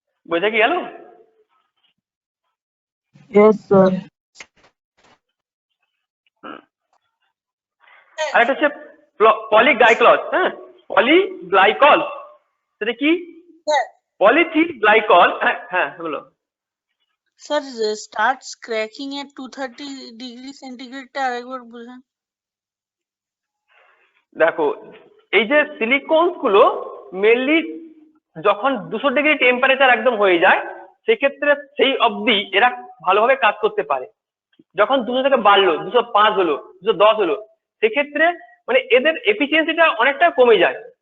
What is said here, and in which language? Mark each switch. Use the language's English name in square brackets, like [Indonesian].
[Bangla] বোঝা কি গেল? [English] Yes, sir. [Bangla] আর একটা হচ্ছে পলিগ্লাইকল, হ্যাঁ, পলিগ্লাইকল, সেটা কি? [English] Sir, [Bangla] পলিথিন গ্লাইকল, হ্যাঁ হ্যাঁ বলো। [English] sir, starts cracking at 230 degree centigrade [Bangla] টা আরেকবার বুঝান। দেখো এই যে সিলিকনস গুলো মেনলি যখন 200 ডিগ্রি টেম্পারেচার একদম হয়ে যায় সেক্ষেত্রে সেই অবধি এরা ভালোভাবে কাজ করতে পারে। যখন 200 থেকে বাড়লো, 205 হলো, 210 হলো, সেক্ষেত্রে মানে এদের এফিসিয়েন্সিটা অনেকটা কমে যায়।